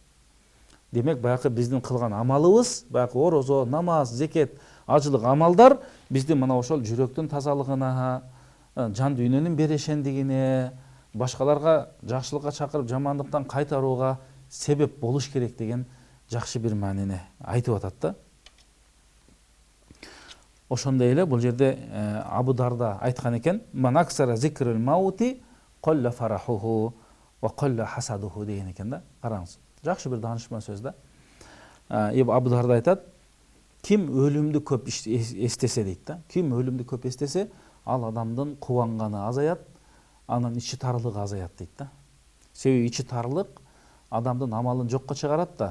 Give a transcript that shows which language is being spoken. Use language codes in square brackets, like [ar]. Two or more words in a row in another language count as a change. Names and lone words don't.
[ky] Демек, баягы биздин кылган амалыбыз, баягы орозо, намаз, зекет, ажылык амалдар биздин мына ошол жүрөктүн тазалыгына, жан дүйнөнүн берешендигине, башкаларга жакшылыкка чакырып жамандыктан кайтарууга себеп болуш керек деген жакшы бир маанини айтып атат да. Ошондой эле бул жерде Абу Дарда айткан экен: [ar] "من أكثر ذكر الموت قل فرحه وقل حسده" [ky] деген экен да. Караңыз. Жакшы бир данышман сөз да. Абу Дарда айтат: "Ким өлүмдү көп эстесе" дейт да. Ким өлүмдү көп эстесе, ал адамдын кубанганы азаят, анын ичи тарлыгы азаят дейт да. Себеби ичи тарлык адамдын амалын жокко чыгарат да.